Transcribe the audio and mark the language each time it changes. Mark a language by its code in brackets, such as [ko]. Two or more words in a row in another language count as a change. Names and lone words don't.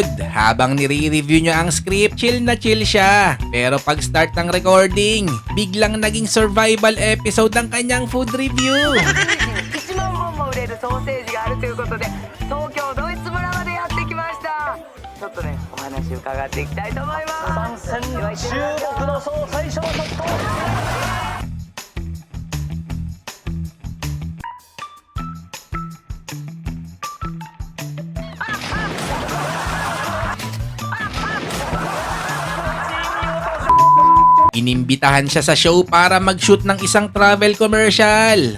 [tl] Habang nire-review niya ang script, chill na chill siya. Pero pag start ng recording, biglang naging [en] survival episode [tl] ang kanyang [en] food review. [ja] 1 万本も売れるソーセージがあるということで、東京ドイツ村までやってきました。ちょっとね、お話伺っていきたいと思います。参戦注目の最初のショット。 [tl] Inimbitahan siya sa show para mag-shoot ng isang [en] travel commercial.